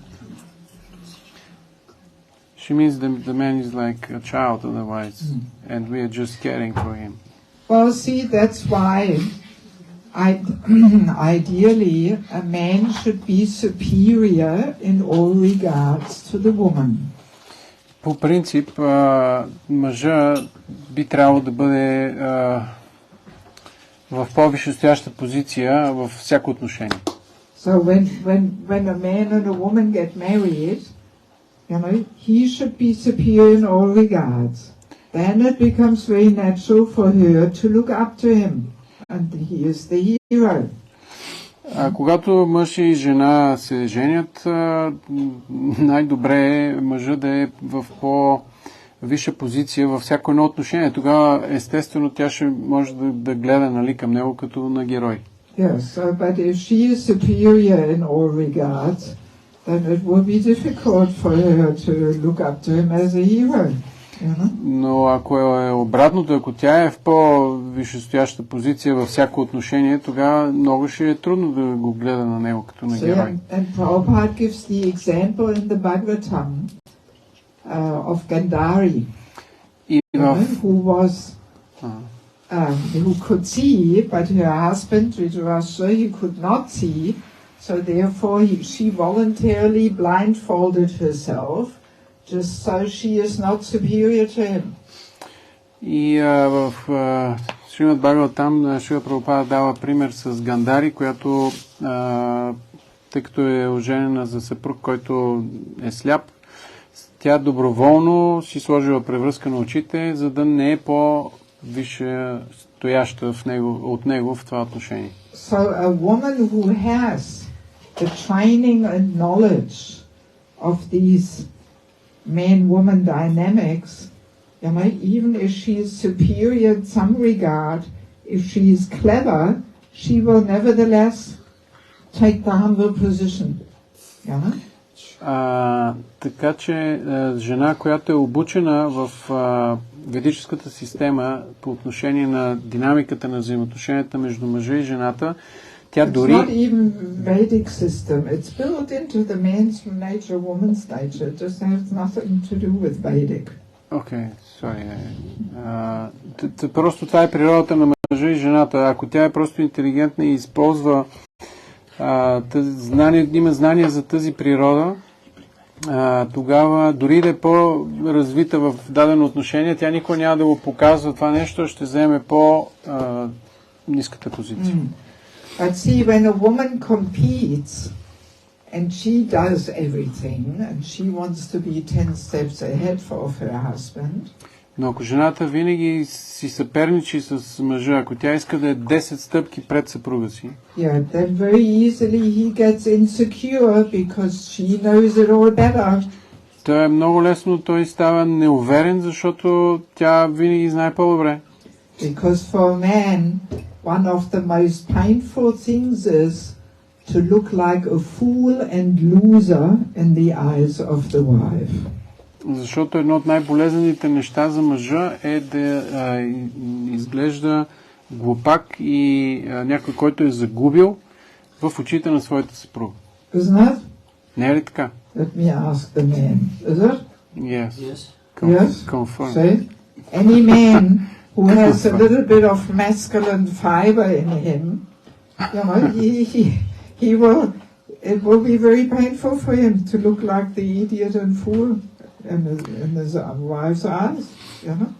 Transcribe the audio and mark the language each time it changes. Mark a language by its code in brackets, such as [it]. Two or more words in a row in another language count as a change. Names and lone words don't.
[en] She means the man is like a child otherwise, and we are just caring for him. Well, see, that's why ideally a man should be superior in all regards to the woman. [bg] По принцип, мъжа би трябвало да бъде в по-висшестояща позиция във всяко отношение. [en] So when a man and a woman get married, he should be superior in all regards. Then it becomes very natural for her to look up to him, and he is the hero. [bg] Когато мъж и жена се женят, най-добре е мъжът да е в по-висша позиция във всяко едно отношение. Тогава, естествено, тя ще може да гледа към него като на герой. [en] Yes, but if she is superior in all regards, then it will be difficult for her to look up to him as a hero. [bg] Но ако е обратното, ако тя е в по-висшестояща позиция във всяко отношение, тогава много ще е трудно да го гледа на него като на герой. [en] And Prabhupada gives the example in the Bhagavatam of Gandhari, who could see, but her husband, Dhritarashtra, he could not see, so therefore she voluntarily blindfolded herself, just so she is not superior to him. [bg] И в Шримад Бхагаватам Шрила Прабхупада дава пример с Гандари, която, тъй като е оженена за съпруг, който е сляп, тя доброволно си сложила превръзка на очите, за да не е по-висше стояща от него в това отношение. [en] So a woman who has the training and knowledge of these man-woman dynamics, even if she is superior in some regard, if she is clever, she will nevertheless take the humble position. [bg] Така че жена, която е обучена в ведическата система по отношение на динамиката на взаимоотношенията между мъжа и жената, тя дори... [en] It's not even Vedic system. It's built into the man's nature, woman's nature. It just has nothing to do with Vedic. Okay, sorry. [bg] Просто това е природата на мъжа и жената. Ако тя е просто интелигентна и използва има знания за тази природа, тогава дори да е по-развита в дадено отношение, тя никога няма да го показва това нещо, ще вземе по-ниската позиция. [en] But see, when a woman competes and she does everything and she wants to be 10 steps ahead of her husband, [bg] Но ако жената винаги си съперничи с мъжа, ако тя иска да е 10 стъпки пред съпруга си, [en] yeah, then very easily he gets insecure because she knows it all better. [bg] то е много лесно, той става неуверен, защото тя винаги знае по-добре. [en] Because for a man, one of the most painful things is to look like a fool and loser in the eyes of the wife. [bg] Защото едно от най-болезнените неща за мъжа е да изглежда глупак и някой, който е загубил в очите на своята съпруга. [en] Isn't that? [bg] Не е ли така? [en] Let me ask the man. Is it? Yes. Yes. Yes. Confirm. See? Any man who has a little bit of masculine fiber in him, you know, he will, it will be very painful for him to look like the idiot and fool in his wife's eyes, you know?